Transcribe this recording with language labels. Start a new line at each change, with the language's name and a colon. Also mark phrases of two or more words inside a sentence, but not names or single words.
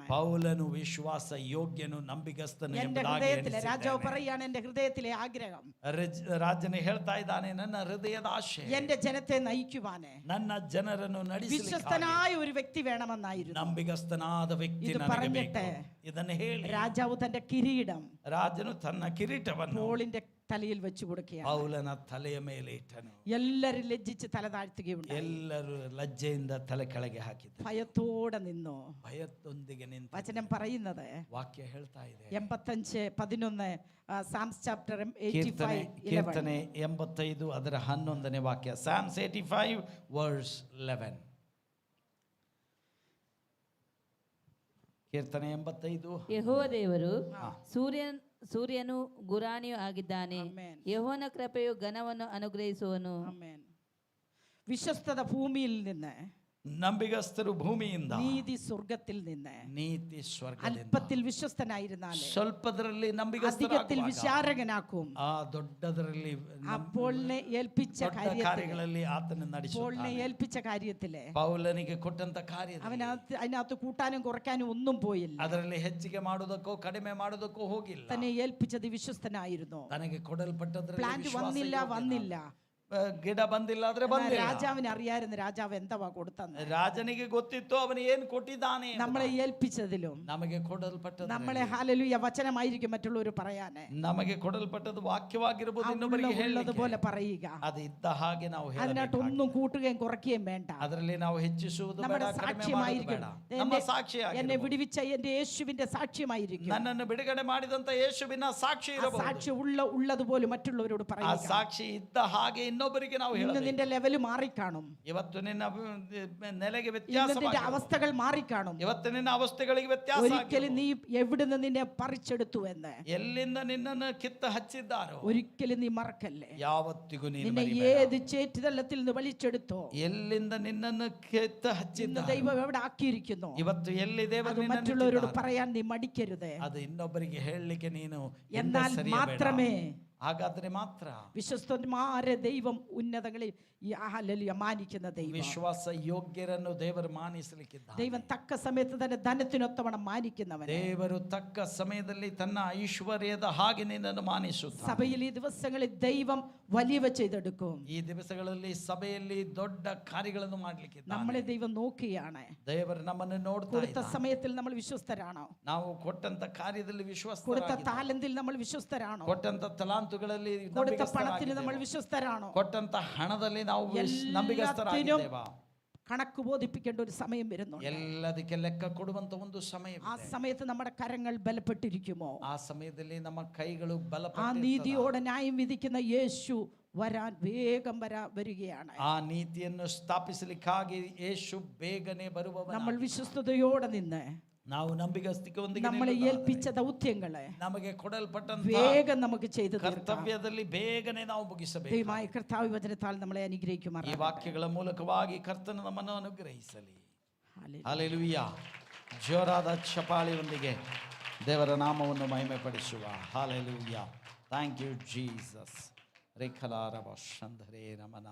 Kannada: ಪೌಲನು ವಿಶ್ವಾಸ ಯೋಗ್ಯನು ನಂಬಿಗಸ್ತನು
Malayalam: എന്റെ
Kannada: ಎಂಬುದಾಗಿ
Malayalam: ഹൃദയത്തിലെ രാജാവ്
Kannada: ಎಣಿಸಿದ್ದೇನೆ.
Malayalam: പറയാണ്, എന്റെ ഹൃദയത്തിലെ ആഗ്രഹം
Kannada: ರಾಜನು ಹೇಳ್ತಾ ಇದ್ದಾನೆ, ನನ್ನ ಹೃದಯದ ಆಶೆ
Malayalam: എന്റെ ജനത്തെ നയിക്കുവാന്
Kannada: ನನ್ನ ಜನರನ್ನು ನಡೆಸಲಿಕ್ಕೆ
Malayalam: വിശ്വസ്തനായ ഒരു വ്യക്തി വേണമെന്നായിരുന്നു.
Kannada: ನಂಬಿಗಸ್ತನಾದ ವ್ಯಕ್ತಿ ಇದು ನನಗೆ
Malayalam: പറഞ്ഞിട്ട്
Kannada: ಬೇಕು. ಇದನ್ನು ಹೇಳಿ
Malayalam: രാജാവ് തന്റെ കിരീടം
Kannada: ರಾಜನು ತನ್ನ ಕಿರೀಟವನ್ನು
Malayalam: പോളിന്റെ തലയിൽ വെച്ചു കൊടുക്കുകയാണ്.
Kannada: ಪೌಲನ ತಲೆಯ ಮೇಲೆ ಇಟ್ಟನು.
Malayalam: എല്ലാരും ലജ്ജിച്ച് തല താഴ്ത്തുകയുണ്ട്.
Kannada: ಎಲ್ಲರೂ ಲಜ್ಜೆಯಿಂದ ತಲೆ ಕೆಳಗೆ ಹಾಕಿದರು.
Malayalam: ഭയത്തോടെ നിന്നു.
Kannada: ಭಯದೊಂದಿಗೆ ನಿಂತು
Malayalam: വചനം പറയുന്നത്
Kannada: ವಾಕ್ಯ ಹೇಳ್ತಾ ಇದೆ.
English: 85:11 Psalms chapter 85
Kannada: ಕೀರ್ತನೆ 85 ಅದರ 11ನೇ ವಾಕ್ಯ.
English: Psalms 85 verse 11.
Kannada: ಕೀರ್ತನೆ 85. ಯೆಹೋವ ದೇವರು ಸೂರ್ಯನು ಗುರಾಣಿಯೂ ಆಗಿದ್ದಾನೆ. ಆಮೆನ್. ಯೆಹೋವನ ಕೃಪೆಯು ಘನವನ್ನು ಅನುಗ್ರಹಿಸುವನು.
Malayalam: ആമേൻ. വിശ്വസ്തത ഭൂമിയിൽ നിന്ന്,
Kannada: ನಂಬಿಗಸ್ತರು ಭೂಮಿಯಿಂದ,
Malayalam: നീതി സ്വർഗത്തിൽ നിന്ന്.
Kannada: ನೀತಿ ಸ್ವರ್ಗದಿಂದ.
Malayalam: അല്പത്തിൽ വിശ്വസ്തനായിരുന്നാലേ
Kannada: ಸ್ವಲ್ಪದರಲ್ಲಿ
Malayalam: അധികത്തിൽ
Kannada: ನಂಬಿಗಸ್ತರಾಗುವಾಗ
Malayalam: വിചാരകനാക്കും.
Kannada: ಆ ದೊಡ್ಡದರಲ್ಲಿ
Malayalam: അപ്പോളിനെ ഏൽപ്പിച്ച
Kannada: ದೊಡ್ಡ
Malayalam: കാര്യത്തിൽ,
Kannada: ಕಾರ್ಯಗಳಲ್ಲಿ ಆತನ
Malayalam: പോളിനെ
Kannada: ನಡೆಸುತ್ತಾನೆ.
Malayalam: ഏൽപ്പിച്ച കാര്യത്തില്
Kannada: ಪೌಲನಿಗೆ ಕೊಟ್ಟಂತ ಕಾರ್ಯ
Malayalam: അതിനകത്ത് കൂട്ടാനും കുറയ്ക്കാനും ഒന്നും പോയില്ല.
Kannada: ಅದರಲ್ಲಿ ಹೆಚ್ಚಿಗೆ ಮಾಡುವುದಕ್ಕೋ ಕಡಿಮೆ ಮಾಡುವುದಕ್ಕೋ ಹೋಗಿಲ್ಲ.
Malayalam: തന്നെ ഏൽപ്പിച്ചത് വിശ്വസ്തനായിരുന്നു.
Kannada: ತನಗೆ ಕೊಡಲ್ಪಟ್ಟದ್ರಲ್ಲಿ
Malayalam: പ്ലാന്റ്
Kannada: ವಿಶ್ವಾಸ
Malayalam: വന്നില്ല
Kannada: ಯೋಗ್ಯನಾದ.
Malayalam: വന്നിಲ್ಲ.
Kannada: ಗಿಡ ಬಂದಿಲ್ಲ ಆದ್ರೆ
Malayalam: എന്നാൽ
Kannada: ಬಂದಿಲ್ಲ.
Malayalam: രാജാവിന് അറിയായിരുന്നു രാജാവ് എന്താ കൊടുത്തെന്ന്.
Kannada: ರಾಜನಿಗೆ ಗೊತ್ತಿತ್ತು ಅವನು ಏನು ಕೊಟ್ಟಿದ್ದಾನೆ.
Malayalam: നമ്മളെ ഏൽപ്പിച്ചതിലും
Kannada: ನಮಗೆ ಕೊಡಲ್ಪಟ್ಟದ್ದು,
Malayalam: നമ്മളെ ഹല്ലേലൂയ വചനമായിരിക്കും മറ്റുള്ളവർ പറയാന്.
Kannada: ನಮಗೆ ಕೊಡಲ್ಪಟ್ಟದ್ದು ವಾಕ್ಯವಾಗಿರಬಹುದು, ಇನ್ನೊಬ್ಬರಿಗೆ
Malayalam: ഉള്ളതുപോലെ
Kannada: ಹೇಳಲಿಕ್ಕೆ.
Malayalam: പറയുക.
Kannada: ಅದು ಇದ್ದ ಹಾಗೆ ನಾವು
Malayalam: അതിനകത്ത്
Kannada: ಹೇಳಬೇಕು.
Malayalam: ഒന്നും കൂട്ടുകയും കുറയ്ക്കുകയും വേണ്ട.
Kannada: ಅದರಲ್ಲಿ ನಾವು ಹೆಚ್ಚಿಸುವುದು ಬೇಡ,
Malayalam: നമ്മുടെ
Kannada: ಕಡಿಮೆ ಮಾಡುವುದು
Malayalam: സാക്ഷ്യമായിരിക്കും.
Kannada: ಬೇಡ. ನಮ್ಮ ಸಾಕ್ಷಿಯಾಗಿರಬಹುದು.
Malayalam: എന്നെ വിടുവിച്ച എന്റെ യേശുവിന്റെ സാക്ഷ്യമായിരിക്കും.
Kannada: ನನ್ನನ್ನು ಬಿಡುಗಡೆ ಮಾಡಿದಂತ ಯೇಸುವಿನ ಸಾಕ್ಷಿ
Malayalam: ആ
Kannada: ಇರಬಹುದು.
Malayalam: സാക്ഷി ഉള്ളതുപോലെ മറ്റുള്ളവരോട്
Kannada: ಆ
Malayalam: പറയുക.
Kannada: ಸಾಕ್ಷಿ ಇದ್ದ ಹಾಗೆ ಇನ್ನೊಬ್ಬರಿಗೆ ನಾವು
Malayalam: ഇന്ന്
Kannada: ಹೇಳಬೇಕು.
Malayalam: നിന്റെ ലെവല് മാറിക്കാണും.
Kannada: ಇವತ್ತು ನಿನ್ನ ನೆಲೆಗೆ
Malayalam: ഇന്ന്
Kannada: ವ್ಯತ್ಯಾಸ,
Malayalam: നിന്റെ അവസ്ഥകൾ മാറിക്കാണും.
Kannada: ಇವತ್ತು ನಿನ್ನ ಅವಸ್ಥೆಗಳಿಗೆ ವ್ಯತ್ಯಾಸ
Malayalam: ഒരിക്കലും നീ എവിടുന്ന് നിന്നെ പറിച്ചെടുത്തു എന്ന്
Kannada: ಎಲ್ಲಿಂದ ನಿನ್ನನ್ನು ಕಿತ್ತ ಹಚ್ಚಿದ್ದಾರೋ
Malayalam: ഒരിക്കലും നീ മറക്കല്ലേ.
Kannada: ಯಾವತ್ತಿಗೂ ನೀನು
Malayalam: നിന്നെ
Kannada: ಮರಿಬೇಡ.
Malayalam: ഏത് ചേറ്റുതല്ലത്തിൽ നിന്ന് വലിച്ചെടുത്തോ
Kannada: ಎಲ್ಲಿಂದ ನಿನ್ನನ್ನು ಕಿತ್ತ
Malayalam: ഇന്ന്
Kannada: ಹಚ್ಚಿದ್ದ
Malayalam: ദൈവം എവിടെ ആക്കിയിരിക്കുന്നു
Kannada: ಇವತ್ತು ಎಲ್ಲಿ
Malayalam: അത്
Kannada: ದೇವರು ನಿನ್ನನ್ನು
Malayalam: മറ്റുള്ളവരോട്
Kannada: ಇಟ್ಟಿದ್ದಾರೋ,
Malayalam: പറയാൻ നീ മടിക്കരുത്.
Kannada: ಅದು ಇನ್ನೊಬ್ಬರಿಗೆ ಹೇಳಲಿಕ್ಕೆ ನೀನು
Malayalam: എന്നാൽ
Kannada: ಸರಿಯಬೇಡ.
Malayalam: മാത്രമേ
Kannada: ಹಾಗಾದ್ರೆ ಮಾತ್ರ
Malayalam: വിശ്വസ്തന്മാരെ ദൈവം ഉന്നതങ്ങളിൽ ഹല്ലേലൂയ മാനിക്കുന്ന ദൈവം.
Kannada: ವಿಶ್ವಾಸ ಯೋಗ್ಯರನ್ನು ದೇವರು ಮಾನಿಸಲಿಕ್ಕಿದ್ದಾನೆ.
Malayalam: ദൈവം തക്ക സമയത്ത് തന്നെ ധനത്തിനൊത്തവണ്ണം മാനിക്കുന്നവൻ.
Kannada: ದೇವರು ತಕ್ಕ ಸಮಯದಲ್ಲಿ ತನ್ನ ಐಶ್ವರ್ಯದ ಹಾಗೆ ನಿನ್ನನ್ನು ಮಾನಿಸುತ್ತಾನೆ.
Malayalam: സഭയിൽ ഈ ദിവസങ്ങളിൽ ദൈവം വലിയവ ചെയ്തെടുക്കും.
Kannada: ಈ ದಿವಸಗಳಲ್ಲಿ ಸಭೆಯಲ್ಲಿ ದೊಡ್ಡ ಕಾರ್ಯಗಳನ್ನು ಮಾಡಲಿಕ್ಕಿದ್ದಾನೆ.
Malayalam: നമ്മളെ ദൈവം നോക്കുകയാണ്.
Kannada: ದೇವರು ನಮ್ಮನ್ನು ನೋಡ್ತಾ
Malayalam: കൊടുത്ത
Kannada: ಇದ್ದಾನೆ.
Malayalam: സമയത്തിൽ നമ്മൾ വിശ്വസ്തരാണോ?
Kannada: ನಾವು ಕೊಟ್ಟಂತ ಕಾರ್ಯದಲ್ಲಿ
Malayalam: കൊടുത്ത
Kannada: ವಿಶ್ವಾಸರಾಗಿದ್ದೇವೆ.
Malayalam: താലന്തിൽ നമ്മൾ വിശ്വസ്തരാണോ?
Kannada: ಕೊಟ್ಟಂತ ತಲಾಂತುಗಳಲ್ಲಿ
Malayalam: കൊടുത്ത പണത്തിന് നമ്മൾ വിശ്വസ്തരാണോ?
Kannada: ಕೊಟ್ಟಂತ ಹಣದಲ್ಲಿ ನಾವು ನಂಬಿಗಸ್ತರಾಗಿದ್ದೇವೆ.
Malayalam: കണക്ക് ബോധിപ്പിക്കേണ്ട ഒരു സമയം വരുന്നുണ്ട്.
Kannada: ಎಲ್ಲದಕ್ಕೆ ಲೆಕ್ಕ ಕೊಡುವಂತ ಒಂದು ಸಮಯ.
Malayalam: ആ സമയത്ത് നമ്മുടെ കരങ്ങൾ ബലപ്പെട്ടിരിക്കുമോ?
Kannada: ಆ ಸಮಯದಲ್ಲಿ ನಮ್ಮ ಕೈಗಳು
Malayalam: ആ
Kannada: ಬಲಪಟ್ಟಿರುತ್ತವೆ.
Malayalam: നീതിയോടെ ന്യായം വിധിക്കുന്ന യേശു വരാൻ വേഗം വരികയാണ്.
Kannada: ಆ ನೀತಿಯನ್ನು ಸ್ಥಾಪಿಸಲಿಕ್ಕಾಗಿ ಯೇಸು ಬೇಗನೆ ಬರುವವನು.
Malayalam: നമ്മൾ വിശ്വസ്തയോടെ നിന്ന്
Kannada: ನಾವು ನಂಬಿಗಸ್ತಿಕೆಯೊಂದಿಗೆ
Malayalam: നമ്മളെ ഏൽപ്പിച്ച ദൗത്യങ്ങളെ
Kannada: ನಮಗೆ ಕೊಡಲ್ಪಟ್ಟಂತ
Malayalam: വേഗം നമുക്ക് ചെയ്തു തീർക്കാം.
Kannada: ಕರ್ತವ್ಯದಲ್ಲಿ ಬೇಗನೆ ನಾವು ಮುಗಿಸಬೇಕು.
Malayalam: ദൈവമായ കർത്താവ് വചനത്താൽ നമ്മളെ
Kannada: ಈ
Malayalam: അനുഗ്രഹിക്കുമാറാകട്ടെ.
Kannada: ವಾಕ್ಯಗಳ ಮೂಲಕವಾಗಿ ಕರ್ತನು ನಮ್ಮನ್ನು ಅನುಗ್ರಹಿಸಲಿ.
Malayalam: ഹല്ലേലൂയ.
Kannada: ಹಲ್ಲೆಲೂಯಾ. ಜೋರಾದ ಚಪ್ಪಾಳೆಯೊಂದಿಗೆ ದೇವರ ನಾಮವನ್ನು ಮಹಿಮೆ ಪಡಿಸುವ.
English: ಹಲ್ಲೆಲೂಯಾ. thank you Jesus. ರೇಖಲಾರವ ಶಂಧರೇ ನಮನ.